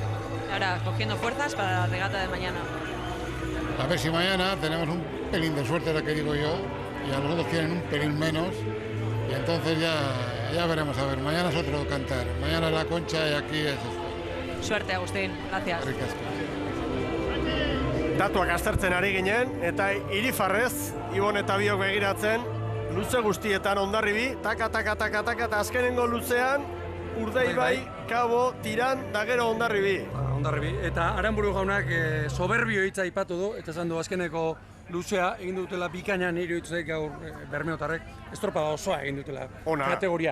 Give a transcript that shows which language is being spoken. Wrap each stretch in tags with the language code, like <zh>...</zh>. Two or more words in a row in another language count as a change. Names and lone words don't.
<es>Ahora, cogiendo fuerzas para la regata de mañana. A ver si mañana tenemos un pelín de suerte, lo que digo yo, y a los otros tienen un pelín menos, y entonces ya veremos. A ver, mañana es otro cantar, mañana es la Concha y aquí es esto. Suerte, Agustín, gracias.</es> <eu>Datuak aztertzen ari ginen, eta irifarrez, Ibon eta biok begiratzen, luze guztietan Hondarribi, taka, eta azkenengo luzean, Urdaibai, Kabo, Tiran, da gero Hondarribi. Hondarribi, eta Aranburu jaunak soberbio hitza aipatu du, eta esan du azkeneko luzea egin dutela bikaina nire hitzaik gaur Bermeotarrek, estropada osoa egin dutela kategoria.</eu>